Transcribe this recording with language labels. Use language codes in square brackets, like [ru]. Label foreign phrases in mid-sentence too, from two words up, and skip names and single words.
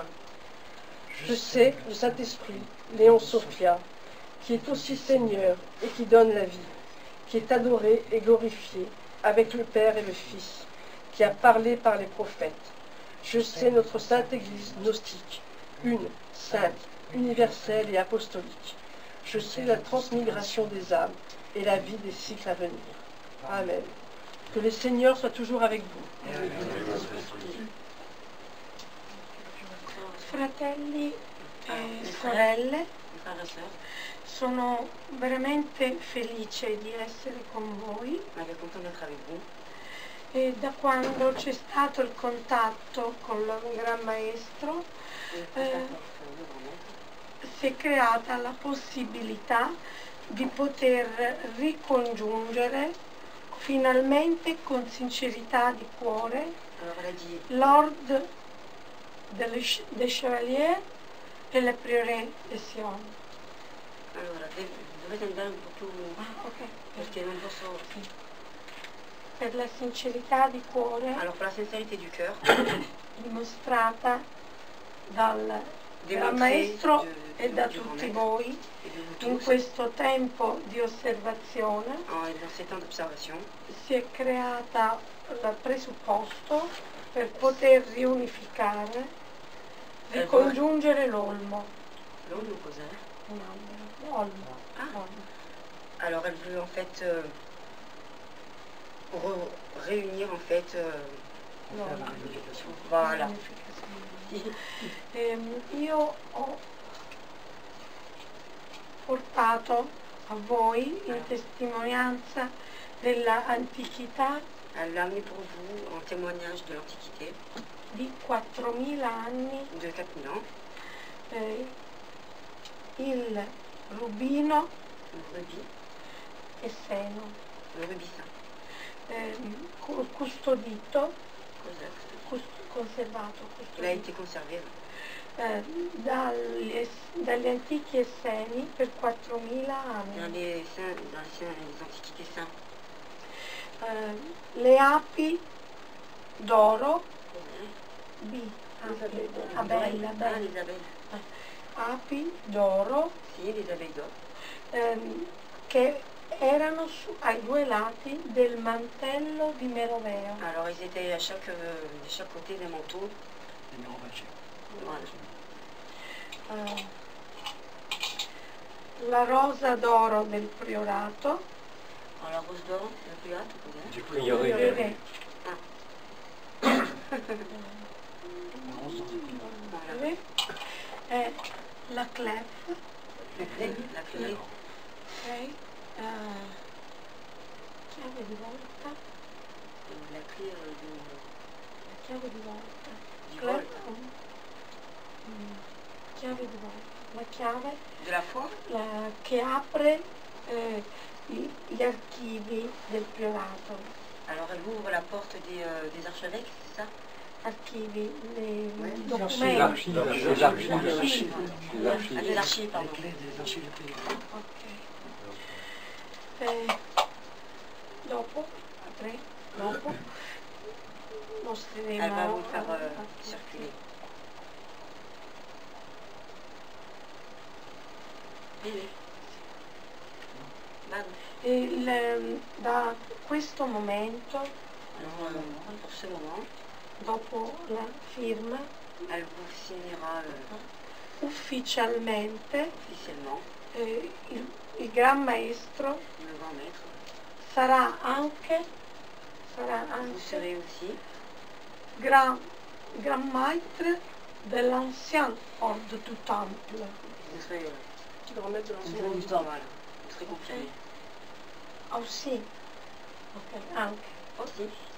[fr] Je sais le Saint-Esprit, Léon Sophia, qui est aussi Seigneur et qui donne la vie, qui est adoré et glorifié avec le Père et le Fils, qui a parlé par les prophètes. Je sais notre Sainte Église gnostique, une, sainte, universelle et apostolique. Je sais la transmigration des âmes et la vie des cycles à venir. Amen. Que le Seigneur soit toujours avec vous. [it] Fratelli e sorelle, sono veramente felice di essere con voi e da quando c'è stato il contatto con il Gran Maestro si è creata la possibilità di poter ricongiungere finalmente con sincerità di cuore [fr] l'ordre des Chevaliers [it] e le Prieuré de Sion. Allora, dovete andare un po' più perché non posso... Per la sincerità di cuore [fr] Alors, pour la sincérité du cœur, [it] dimostrata dal Gran Maestro e da tutti voi in questo tempo di osservazione si è creata il presupposto per poter riunificare, ricongiungere l'olmo. L'olmo cos'è? Un albero, olmo. Olmo. [fr] Alors elle veut en fait réunir en fait voilà. [it] Io ho portato a voi in testimonianza della antichità [fr] Elle l'a amené pour vous en témoignage de l'Antiquité [it] di 4000 anni [fr] de 4000 ans [it] il rubino [fr] le rubis [it] e seno [fr] le rubis saint [it] custodito [fr] conservato il a été conservé [it] dagli antichi Esseni per 4000 anni [fr] dans les antiquités saints. [it] Le api d'oro api d'oro sì, [fr] les abeilles d'or [it] che erano ai due lati del mantello di Meroveo. [fr] Alors ils étaient de chaque côté des manteaux des Mérovingiens. Voilà. [it] La rosa d'oro del priorato. [fr] La rose d'or [it] del priorato cos'è? [fr] Du prieuré. [it] E la clef. [fr] La clé. [it] Ok. Chiave di volta. [fr] La clé [it] La chiave di volta. Chiave di volta. La chiave della foi che apre gli archivi del priorato. [fr] Alors elle ouvre la porte des archevêques, c'est ça? [it] Archivi, les documenti. [fr] Les archives, pardon. Ok. [it] Dopo mostreremo. [fr] Elle va vous faire circuler. [it] Da questo momento, [fr] pour ce moment, [it] dopo la firma, [fr] elle vous signera [it] ufficialmente [fr] officiellement [it] il Gran Maestro [fr] le grand maître [it] sarà anche sarà [fr] Vous [it] anche [fr] serez aussi grand maître de l'ancien ordre du temple. vous serez Grand maître de au l'ancien niveau du ordre. temps, voilà. Vous serez confirmé. Aussi. Ok, anche. Aussi.